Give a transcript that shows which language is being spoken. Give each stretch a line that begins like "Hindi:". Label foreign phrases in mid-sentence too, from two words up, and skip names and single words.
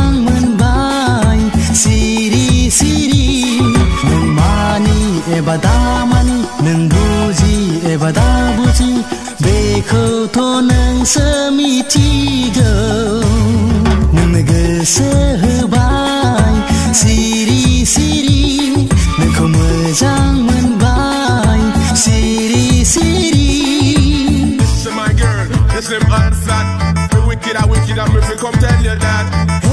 Bodo: मोनबाय सिरि-सिरि नों मानि एबा दामानि नों बुजि एबा दा बुजि बेखौथ' नोंसो मिथिगौ नोंनो गोसो होबाय सिरि-सिरि नोंखौ मोजां मोनबाय सिरि-सिरि
Jamaican Creole English: This is my girl, this him answered. The wicked are wicked and me fi come tell you that.